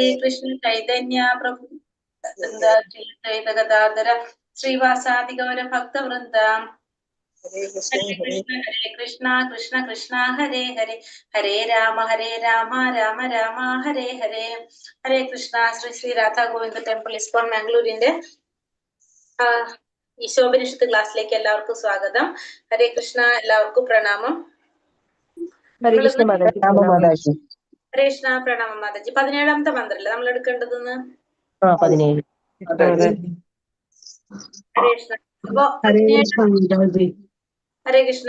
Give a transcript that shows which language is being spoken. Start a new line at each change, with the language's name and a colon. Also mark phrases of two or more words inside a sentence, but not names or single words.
Sanskrit: कृष्ण चैतन्य प्रभु चैतन्य गदाधर श्रीवासादि गौर भक्त वृन्द हरे कृष्ण कृष्ण कृष्ण हरे हरे हरे राम राम राम हरे हरे हरे कृष्ण Sri Sri Radha Govinda Temple Iskon Mangalore
Malayalam: ഈ ശോഭനിഷത്ത് ക്ലാസ്സിലേക്ക് എല്ലാവർക്കും സ്വാഗതം. ഹരേ കൃഷ്ണ, എല്ലാവർക്കും പ്രണാമം. ഹരേ കൃഷ്ണ മാതാജി. ഹരേ കൃഷ്ണ, പ്രണാമം മാതാജി. 17ാമത്തെ മന്ത്രല്ലേ നമ്മൾ എടുക്കേണ്ടതെന്ന്? 17. ഹരേ കൃഷ്ണ. അപ്പൊ ഹരേ കൃഷ്ണ.